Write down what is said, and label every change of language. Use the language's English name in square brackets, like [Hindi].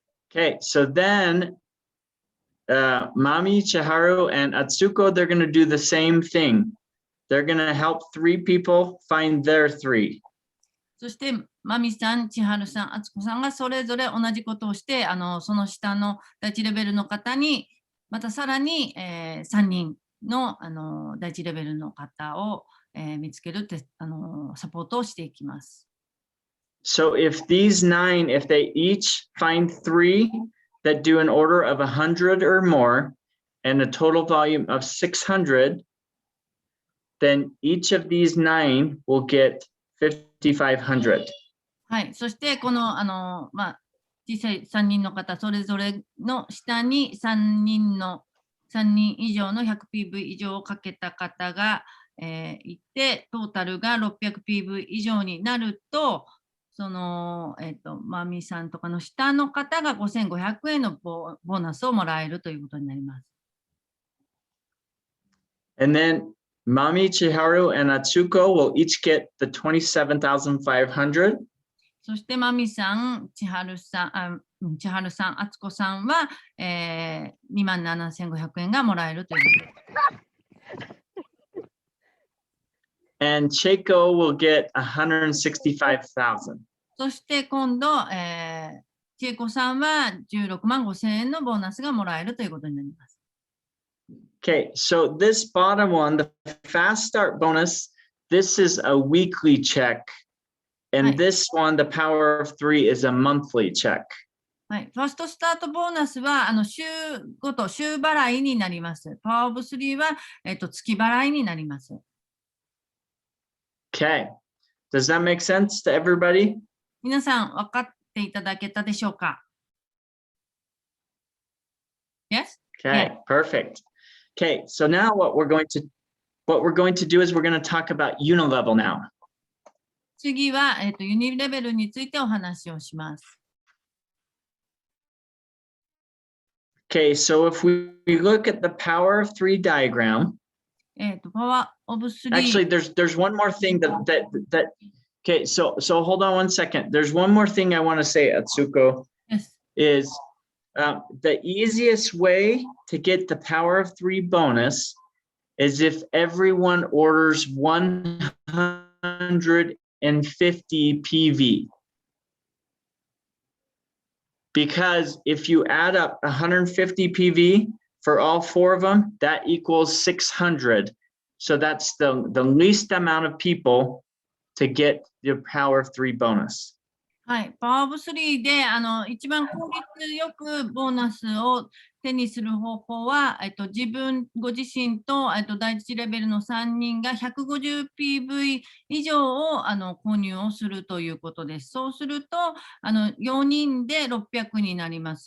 [English] Okay, so then Mami, Chiharu, and Atsuko, they're going to do the same thing. They're going to help 3 people find their 3. [Japanese] そして、まみさん、千春さん、あつこさんがそれぞれ同じことをして、その下の第一レベルの方に、またさらに、3人の、第一レベルの方を、見つけるって、サポートをしていきます。 [English] So if these 9, if they each find 3 that do an order of 100 or more and a total volume of 600, then each of these 9 will get 5,500. [Japanese] はい、そしてこの小さい3人の方それぞれの下に3人以上の 100PV 以上をかけた方が、いてトータルが 600PV 以上になるとそのまみさんとかの下の方が 5,500 円のボーナスをもらえるということになります。 [English] And then Mami, Chiharu, and Atsuko will each get the 27,500. [Japanese] そしてまみさん、千春さん、あつこさんは、27,500円がもらえるということです。 [English] And Cheiko will get 165,000. [Japanese] そして今度、千恵子さんは16万5千円のボーナスがもらえるということになります。 [English] Okay, so this bottom one, the fast start bonus, this is a weekly check. And Right. this one, the power of 3, is a monthly check. [Japanese] はい、ファーストスタートボーナスは週ごと週払いになります。パワーオブ3は、月払いになります。 [English] Okay, does that make sense to everybody? [Japanese] 皆さん分かっていただけたでしょうか？ [English] Yes? Okay, Yeah. perfect. Okay, so now what we're going to do is we're going to talk about unilevel now. [Japanese] 次は、ユニレベルについてお話をします。 [English] Okay, so if we look at the power of 3 diagram, [Japanese] パワーオブ3。 [English] actually there's one more thing that okay, so hold on one second. There's one more thing I want to say, Atsuko, Yes. is the easiest way to get the power of 3 bonus is if everyone orders 150 PV. Because if you add up 150 PV for all 4 of them, that equals 600. So that's the least amount of people to get the power of 3 bonus. [Japanese] はい、パワーオブ3で一番効率よくボーナスを手にする方法は、ご自身と、第1レベルの3人が 150PV 以上を購入をするということです。そうすると4人で600になります。